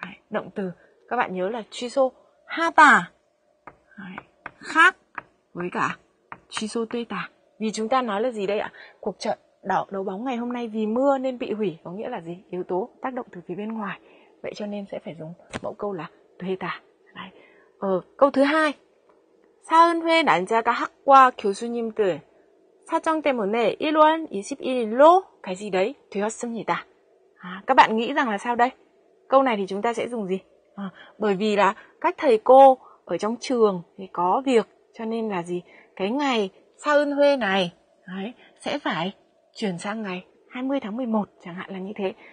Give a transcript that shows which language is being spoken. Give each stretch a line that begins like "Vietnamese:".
Vietnamese: Động từ các bạn nhớ là 취소하다. Khác với cả 취소되다. Vì chúng ta nói là gì đây ạ? Cuộc trận đấu bóng ngày hôm nay vì mưa nên bị hủy có nghĩa là gì? Yếu tố tác động từ phía bên ngoài. Vậy cho nên sẽ phải dùng mẫu câu là 되다. câu thứ hai.
Korean: 사은회 난자가 학과 교수님들 사정 때문에 1월 21일로
Vietnamese: cái gì đấy
Korean: 되었습니다.
Vietnamese: Các bạn nghĩ rằng là sao đây? Câu này thì chúng ta sẽ dùng gì? Bởi vì là các thầy cô ở trong trường thì có việc cho nên là gì? Cái ngày 사은회 này đấy, sẽ phải chuyển sang ngày 20 tháng 11 chẳng hạn là như thế.